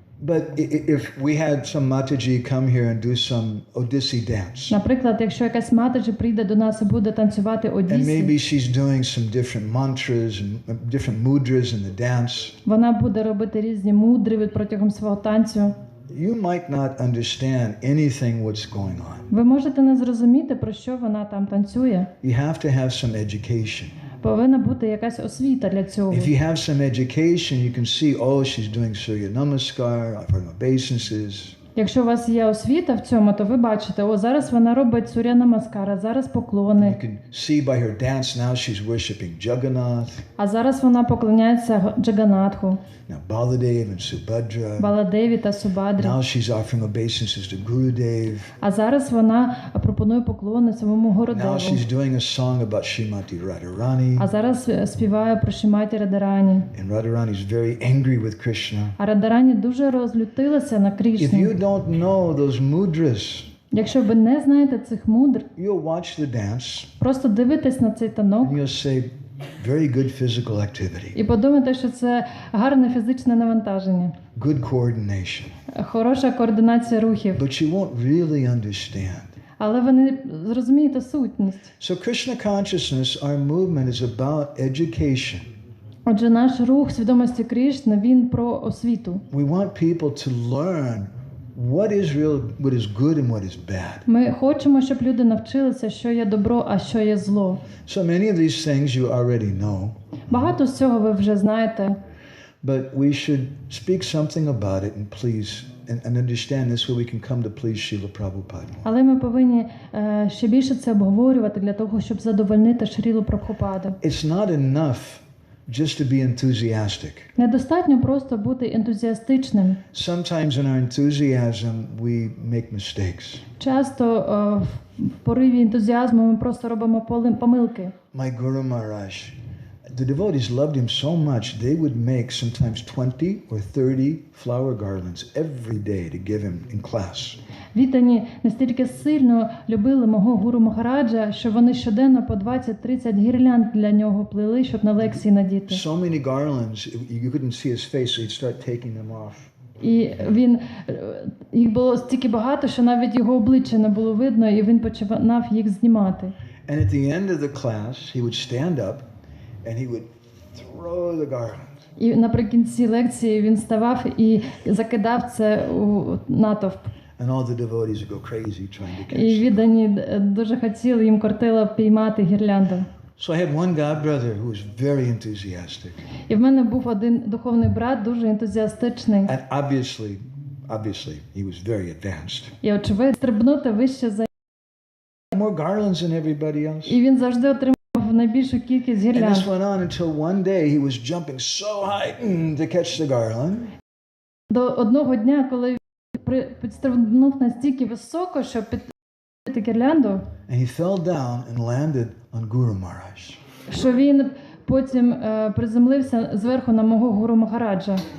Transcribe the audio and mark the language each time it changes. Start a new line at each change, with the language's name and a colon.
English: But if we had some Mataji come here and do some Odissi dance,
Ukrainian: Наприклад, якщо якась матаджі прийде до нас і буде танцювати
English: and
Ukrainian: Одіссі,
English: maybe she's doing some different mantras and different mudras in the dance,
Ukrainian: вона буде робити різні мудри протягом свого танцю,
English: you might not understand anything what's going on.
Ukrainian: ви можете не зрозуміти, про що вона там танцює.
English: You have to have some education.
Ukrainian: Повинна бути якась освіта для цього.
English: If you have some education, you can see, oh, she's doing Surya Namaskar, from obeisances.
Ukrainian: Якщо у вас є освіта в цьому, то ви бачите, о, зараз вона робить Суря Намаскара, зараз поклони.
English: You can see by her dance now she's worshipping Jagannath.
Ukrainian: А зараз вона поклоняється Джаганатху,
English: Now Baladev and Subhadra.
Ukrainian: Баладеві та Субадрі.
English: Now she's offering obeisances to Gurudev.
Ukrainian: А зараз вона пропонує поклони самому
English: Now
Ukrainian: Гурудеву.
English: she's doing a song about Srimati Radharani.
Ukrainian: А зараз співає про Шриматі Радарані.
English: And Radharani is very angry with Krishna.
Ukrainian: А Радарані дуже розлютилася на
English: If
Ukrainian: Крішну.
English: you don't know those mudras,
Ukrainian: Якщо ви не знаєте цих мудр,
English: you'll watch the dance
Ukrainian: просто дивитесь на цей танок
English: and you'll say, very good physical activity,
Ukrainian: і подумайте, що це гарне фізичне навантаження,
English: good coordination.
Ukrainian: хороша координація рухів.
English: But you won't really understand.
Ukrainian: Але ви не зрозумієте сутність.
English: So Krishna consciousness, our movement is about education.
Ukrainian: Отже, наш рух свідомості Кришни, він про освіту.
English: We want people to learn what is real, what is good and what is bad.
Ukrainian: Ми хочемо, щоб люди навчилися, що є добро, а що є зло.
English: So many of these things you already know,
Ukrainian: Багато з цього ви вже знаєте,
English: but we should speak something about it and please and understand this way we can come to please Srila Prabhupada.
Ukrainian: але ми повинні ще більше це обговорювати для того, щоб задовольнити Шрілу Прабхупаду.
English: It's not enough just to be enthusiastic.
Ukrainian: Недостатньо просто бути ентузіастичним.
English: Sometimes in our enthusiasm we make mistakes.
Ukrainian: Часто в пориві ентузіазму ми просто робимо помилки.
English: My Guru Maharaj, the devotees loved him so much, they would make sometimes 20 or 30 flower garlands every day to give him in class.
Ukrainian: Віддані настільки сильно любили мого гуру Махараджа, що вони щоденно по 20-30 гірлянд для нього плели, щоб на лекції надіти.
English: So many garlands, you couldn't see his face, so he'd start taking them off.
Ukrainian: І їх було стільки багато, що навіть його обличчя не було видно, і він починав їх знімати.
English: And at the end of the class, he would stand up and he would throw the garland.
Ukrainian: І наприкінці лекції він ставав і закидав це у натовп.
English: And all the devotees would go crazy trying to catch
Ukrainian: І
English: it.
Ukrainian: віддані дуже хотіли, їм кортило піймати гірлянду.
English: So I had one god brother who was very enthusiastic.
Ukrainian: І в мене був один духовний брат, дуже ентузіастичний.
English: And obviously, he was very advanced.
Ukrainian: І очевидно, стрибнути вище за
English: More garlands than everybody else.
Ukrainian: і він завжди отримав найбільшу кількість
English: And
Ukrainian: гірлянд.
English: this went on until one day he was jumping so high to catch the garland.
Ukrainian: До одного дня, коли він підстрибнув настільки високо, щоб підняти гірлянду,
English: And he fell down and landed on Guru Maharaj.
Ukrainian: що він потім приземлився зверху на мого гуру Махараджа.